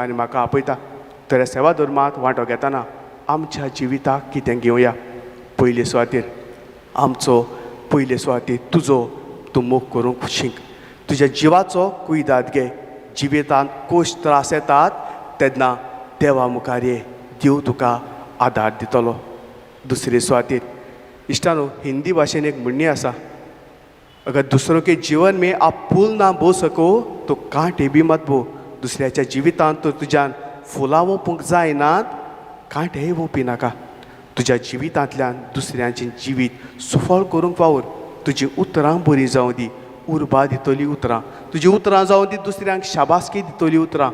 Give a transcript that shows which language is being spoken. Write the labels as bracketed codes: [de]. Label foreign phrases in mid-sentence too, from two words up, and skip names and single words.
[kok] आनी म्हाका आपयता तर सेवादोर मात वांटो घेतना आमच्या जिविताक कितें घेवया पयले सुवातेर आमचो पयले सुवातेर तुजो तूं मोग करूंक शिक तुज्या जिवाचो कुयदाद घे जिवितांत कोश त्रास येतात तेन्ना देवा मुखार ये देव तुका आदार दितलो दुसरे सुवातेर इश्टानो हिंदी भाशेन एक म्हणणी आसा [hi] अगर दूसरों के जीवन में आप फूल ना बो सको तो कांटे भी मत बो [kok] दुसऱ्याच्या जिवितांत तर तुज्यान फुलां वोवपूंक जायनात कांटेय वोवपी नाका तुज्या जिवितांतल्यान दुसऱ्यांचें जिवीत सुफळ करूंक वावर तुजी उतरां बरीं जावं दी उर्बा दितली उतरां तुजी उतरां जावं दी दुसऱ्यांक शाबासकी दितली उतरां